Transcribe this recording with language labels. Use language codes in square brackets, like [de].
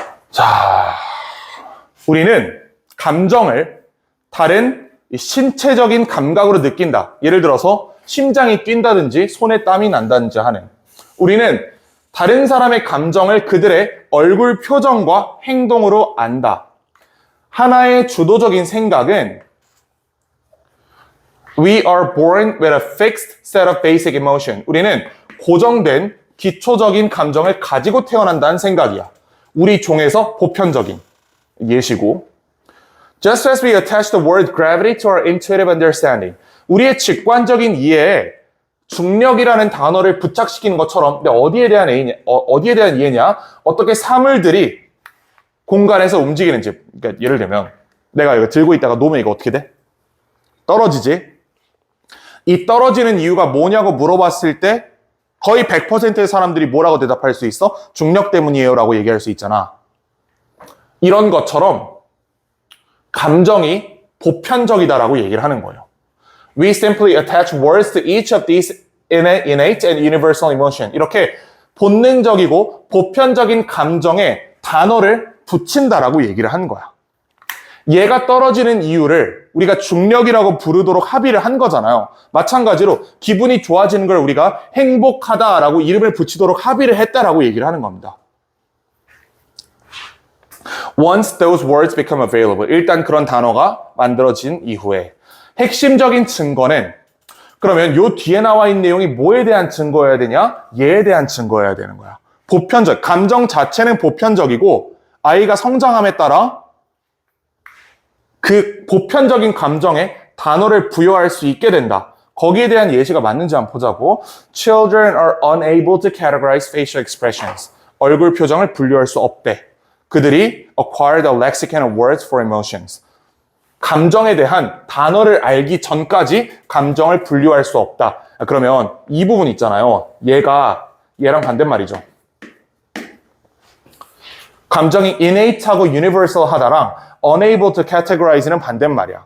[ko] 자, 우리는 감정을 다른 신체적인 감각으로 느낀다. 예를 들어서 심장이 뛴다든지 손에 땀이 난다든지 하는. 우리는 다른 사람의 감정을 그들의 얼굴 표정과 행동으로 안다. 하나의 주도적인 생각은 [en] We are born with a fixed set of basic emotion. [ko] 우리는 고정된 기초적인 감정을 가지고 태어난다는 생각이야. 우리 종에서 보편적인 예시고. [en] Just as we attach the word gravity to our intuitive understanding. [ko] 우리의 직관적인 이해에 중력이라는 단어를 부착시키는 것처럼, 근데 어디에 대한 이해냐? 어떻게 사물들이 공간에서 움직이는지. 그러니까 예를 들면 내가 이거 들고 있다가 놓으면 이거 어떻게 돼? 떨어지지? 이 떨어지는 이유가 뭐냐고 물어봤을 때 거의 100%의 사람들이 뭐라고 대답할 수 있어? 중력 때문이에요 라고 얘기할 수 있잖아. 이런 것처럼 감정이 보편적이다라고 얘기를 하는 거예요. [en] We simply attach words to each of these innate and universal emotion. [ko] 이렇게 본능적이고 보편적인 감정에 단어를 붙인다라고 얘기를 하는 거야. 얘가 떨어지는 이유를 우리가 중력이라고 부르도록 합의를 한 거잖아요. 마찬가지로 기분이 좋아지는 걸 우리가 행복하다라고 이름을 붙이도록 합의를 했다라고 얘기를 하는 겁니다. [en] Once those words become available. [ko] 일단 그런 단어가 만들어진 이후에 핵심적인 증거는 그러면 요 뒤에 나와 있는 내용이 뭐에 대한 증거여야 되냐? 얘에 대한 증거여야 되는 거야. 보편적. 감정 자체는 보편적이고 아이가 성장함에 따라 그 보편적인 감정에 단어를 부여할 수 있게 된다. 거기에 대한 예시가 맞는지 한번 보자고. [en] Children are unable to categorize facial expressions. [ko] 얼굴 표정을 분류할 수 없대. 그들이 [en] acquired a lexicon of words for emotions. [ko] 감정에 대한 단어를 알기 전까지 감정을 분류할 수 없다. 그러면 이 부분 있잖아요. 얘랑 반대말이죠. 감정이 innate하고 universal하다랑 [en] unable to categorize [ko] 는 반대말이야.